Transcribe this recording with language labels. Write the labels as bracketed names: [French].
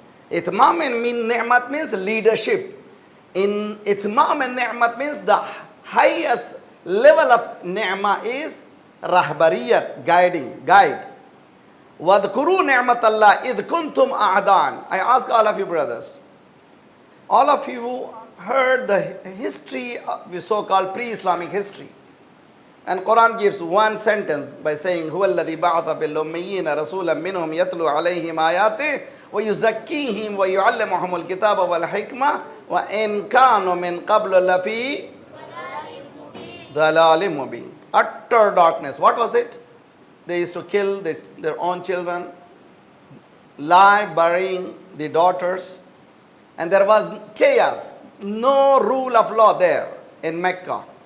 [English] Itmam and ni'mat means leadership. In itmam and ni'mat means the highest level of ni'mah is rahbariyat, guide. [Arabic] وَاذْكُرُوا نِعْمَةَ اللَّهِ إِذْ كُنْتُمْ أَعْدَانِ. [English] I ask all of you brothers, all of you heard the history, the so-called pre-Islamic history. And Quran gives one sentence by saying, [Arabic] هُوَ الَّذِي بَعَثَ فِي الْأُمِّيِّينَ رَسُولًا مِّنْهُمْ يَتْلُو عَلَيْهِمْ آيَاتِهِ وَيُزَكِّيهِمْ وَيُعَلِّمُهُمُ الْكِتَابَ وَالْحِكْمَةَ وَإِنْ كَانُوا مِنْ قَبْلُ لَفِي ضَلَالٍ مُبِينٍ. [English] Utter darkness. What was it? They used to kill their own children, lie, burying the daughters. And there was chaos. No rule of law there in Mecca.